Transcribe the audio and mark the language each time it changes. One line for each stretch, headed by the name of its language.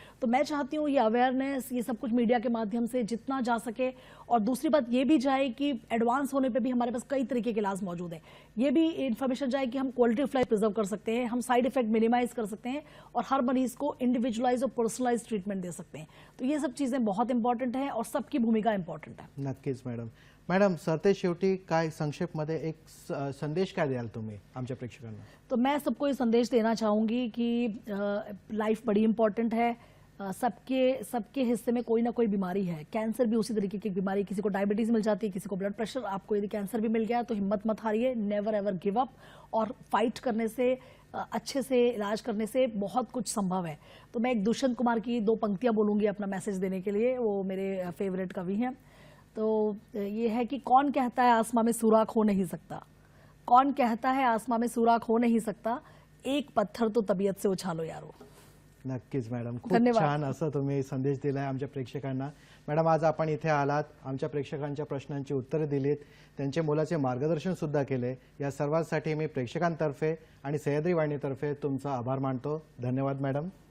Hindi: तो मैं चाहती हूँ ये अवेयरनेस, ये सब कुछ मीडिया के माध्यम से जितना जा सके, और दूसरी बात ये भी जाए कि एडवांस होने पर भी हमारे पास कई तरीके के इलाज मौजूद है। ये भी इन्फॉर्मेशन जाए कि हम क्वालिटी ऑफ लाइफ प्रिजर्व कर सकते हैं, हम साइड इफेक्ट मिनिमाइज कर सकते हैं, और हर मरीज को इंडिविजुअलाइज और पर्सनलाइज ट्रीटमेंट दे सकते हैं। तो ये सब चीज़ें बहुत इंपॉर्टंट है और सबकी भूमिका इंपॉर्टंट है।
Marathi: नक्कीच मॅडम, सरते शेवटी काय संक्षेपमध्ये एक संदेश काय द्याल तुम्ही आमच्या प्रेक्षकांना?
Hindi: तो मैं सबको ये संदेश देना चाहूँगी कि लाइफ बड़ी इंपॉर्टेंट है। सबके हिस्से में कोई ना कोई बीमारी है। कैंसर भी उसी तरीके की बीमारी, किसी को डायबिटीज़ मिल जाती है, किसी को ब्लड प्रेशर, आपको यदि कैंसर भी मिल गया तो हिम्मत मत हारिए,
English: never ever give up,
Hindi: और फाइट करने से, अच्छे से इलाज करने से बहुत कुछ संभव है। तो मैं एक दुष्यंत कुमार की 2 पंक्तियाँ बोलूँगी अपना मैसेज देने के लिए, वो मेरे फेवरेट कवि हैं। तो ये है कि कौन कहता है आसमां में सुराख हो नहीं सकता, कौन कहता है आसमां में सुराख हो नहीं सकता, एक पत्थर तो तबीयत से उछालो यारो।
Marathi: नक्कीच मॅडम, खूप धन्यवाद। छान असं तुम्ही संदेश दिलाय आमच्या प्रेक्षकांना। मॅडम, आज आपण इथे आलात, आमच्या प्रेक्षकांच्या प्रश्नांची उत्तरे दिलीत, त्यांचे मोलाचे मार्गदर्शन सुद्धा केले। या सर्वांसाठी मी प्रेक्षकांतर्फे आणि सह्याद्री वाहिनीतर्फे तुमचा आभार मानतो। धन्यवाद मॅडम।